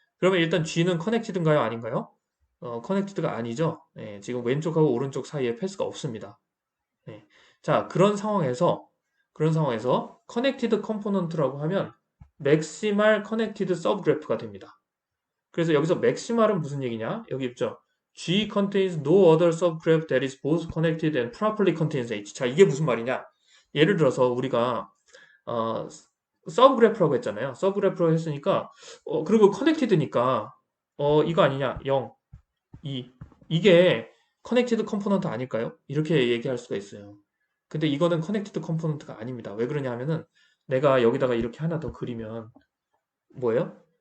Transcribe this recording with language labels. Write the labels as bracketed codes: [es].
[ko] 그러면 일단 G는 커넥티드인가요? 아닌가요? 커넥티드가 아니죠. 예, 지금 왼쪽하고 오른쪽 사이에 패스가 없습니다. 예. 자, 그런 상황에서 커넥티드 컴포넌트라고 하면 맥시멀 커넥티드 서브 그래프가 됩니다. 그래서 여기서 맥시멀은 무슨 얘기냐? 여기 있죠. [en] G contains no other subgraph that is both connected and properly contains H. [ko] 자, 이게 무슨 말이냐? 예를 들어서 우리가 서브그래프라고 했잖아요. 서브그래프라고 했으니까 그리고 커넥티드니까 이거 아니냐? 0, 2. 이게 커넥티드 컴포넌트 아닐까요? 이렇게 얘기할 수가 있어요. 근데 이거는 커넥티드 컴포넌트가 아닙니다. 왜 그러냐 하면은 내가 여기다가 이렇게 하나 더 그리면 뭐예요?